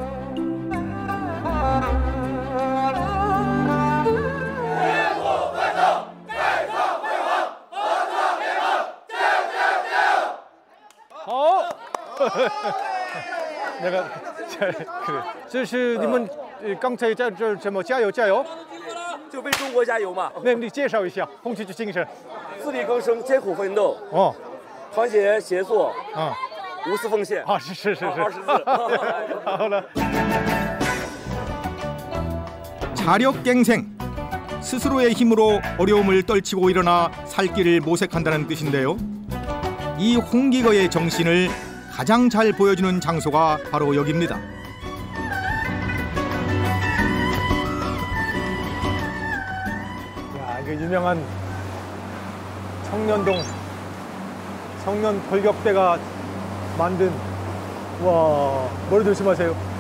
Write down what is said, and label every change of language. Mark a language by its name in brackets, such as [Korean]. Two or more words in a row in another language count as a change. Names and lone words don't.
[Korean] 내가 그래. [Chinese] 这是你们刚才在这怎么加油加油？就为中国加油嘛！那你介绍一下红旗精神。自力更生，艰苦奋斗，哦，团结协作，啊，无私奉献。啊，是。好了。 [Korean] 자력갱생, 스스로의 힘으로 어려움을 떨치고 일어나 살 길을 모색한다는 뜻인데요. 이 홍기거의 정신을 가장 잘 보여주는 장소가 바로 여기입니다. 야, 이거 유명한 청년동 청년 돌격대가 만든, 와, 머리 조심하세요.